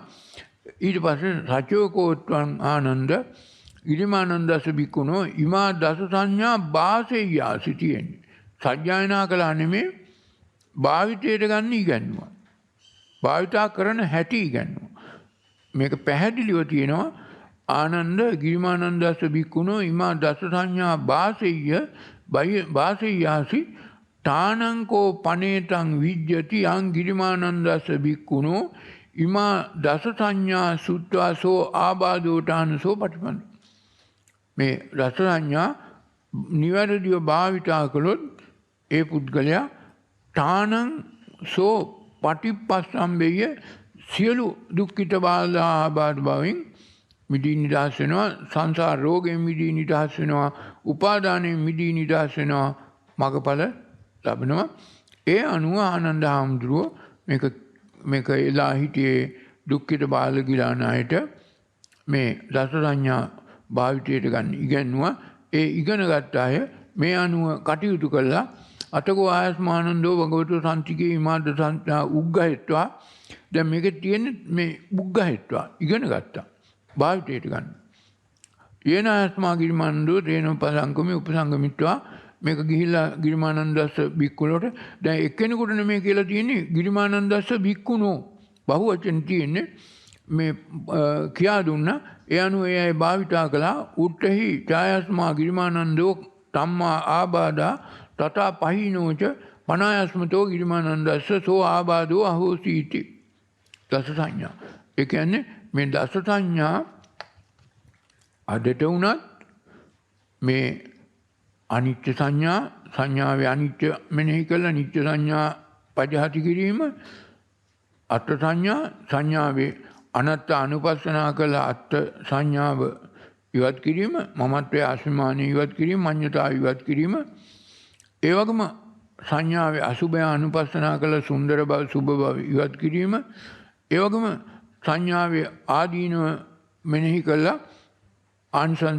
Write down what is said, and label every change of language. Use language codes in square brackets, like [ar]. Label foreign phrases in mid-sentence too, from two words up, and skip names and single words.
[pi] ඊට පස්සේ සචෝකෝත්වං ආනන්ද ගිරිමානන්දස්ස බික්කුණෝ ඉමා දස සංඥා වාසෙය්‍යා [si] සිටින්නේ. සජ්ජායනා කළා නෙමේ භාවිතයට ගන්න ඉගන්නුවා. භාවිතා කරන හැටි ඉගන්නුවා. මේක පැහැදිලිව තියෙනවා [pi] ආනන්ද ගිරිමානන්දස්ස බික්කුණෝ ඉමා දස සංඥා වාසෙය්‍යාසි තානංකෝ පනේතං විජ්ජති යං ගිරිමානන්දස්ස බික්කුණෝ ඉමා දස සංඥා සුත්වාසෝ ආබාධෝටානසෝ පටිපන්න. [si] මේ රස සංඥා නිවැරදිව භාවිතා කළොත් ඒ පුද්ගලයා [pi] තානං සෝ පටිපස්සම්බෙය [si] සියලු දුක්ඛිත බාධා ආබාධ භවෙන් මිදී නිදහස් වෙනවා. සංසාර රෝගයෙන් මිදී නිදහස් වෙනවා. උපාදානයෙන් මිදී නිදහස් වෙනවා. මගඵල ලබනවා. ඒ අනුව ආනන්ද හාමුදුරුවෝ මේක එලා හිටියේ දුක්ඛිත බාල ගිලානායට මේ දස සංඥා භාවිතයට ගන්න ඉගැන්නුවා. ඒ ඉගෙන ගත්ත අය මේ අනුව කටයුතු කළා [pi] අතකෝ ආයස්මානන්දෝ භගවතු සන්තිකේ ඉමාද උග්ගහෙත්වා [si] දැන් මේකේ තියෙන මේ උග්ගහෙත්වා ඉගෙන ගත්තා භාවිතයට ගන්න. [pi] යේන ආයස්මා ගිරිමානන්දෝ තේන උපසංගමේ උපසංගමිත්වා [si] මේක ගිහිල්ලා ගිරිමානන්දස්ස බික්කුලට දැන් එක්කෙනෙකුට නෙමෙයි කියලා තියෙන්නේ ගිරිමානන්දස්ස බික්කුණෝ බහුවචන තියෙන්නේ මේ කියා දුන්නා ඒ අනුව ඒ අය භාවිතා කළා [pi] උට්ඨහි ඡායස්මා ගිරිමානන්දෝ තම්මා ආබාධා තථා පහිනෝච පනායස්මතෝ ගිරිමානන්දස්ස සෝ ආබාධෝ අහෝසීති [si] දස සංඥා. ඒ කියන්නේ මේ දස සංඥා අදට උනත් මේ අනිත්‍ය සංඥා සංඥාවේ අනිත්‍ය මෙනෙහි කළා නිත්‍ය සංඥා පජහති කිරීම අත්ථ සංඥා සංඥාවේ අනත්ත අනුපස්සනා කළ අත්ථ සංඥාව ඉවත් කිරීම මමත්වයේ අස්මිමානය ඉවත් කිරීම මඤ්ඤතාව ඉවත් කිරීම ඒ වගේම සංඥාවේ අසුභය අනුපස්සනා කළ සුන්දර බව සුභ බව ඉවත් කිරීම ඒ වගේම සංඥාවේ ආදීනව මෙනෙහි කළා ආංශංශ